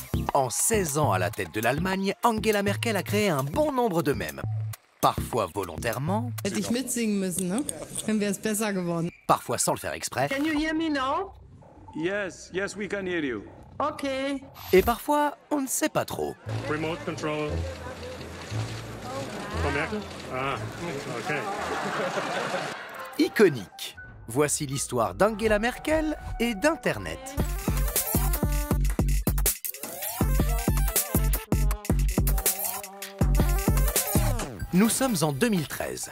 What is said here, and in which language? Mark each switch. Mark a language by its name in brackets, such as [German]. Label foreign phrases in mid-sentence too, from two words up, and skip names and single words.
[French] En 16 ans à la tête de l'Allemagne, Angela Merkel a créé un bon nombre de mèmes. Parfois volontairement, [German] Hätte ich mitsingen müssen, ne? Dann wäre es besser geworden. [French] parfois sans le faire exprès, [English] Can you hear me now? Yes, we can hear you. Okay. [French] et parfois on ne sait pas trop. [English] Remote control. [German] Frau Merkel? [English] Ah, okay. [French] Iconique. Voici l'histoire d'Angela Merkel et d'Internet. Nous sommes en 2013.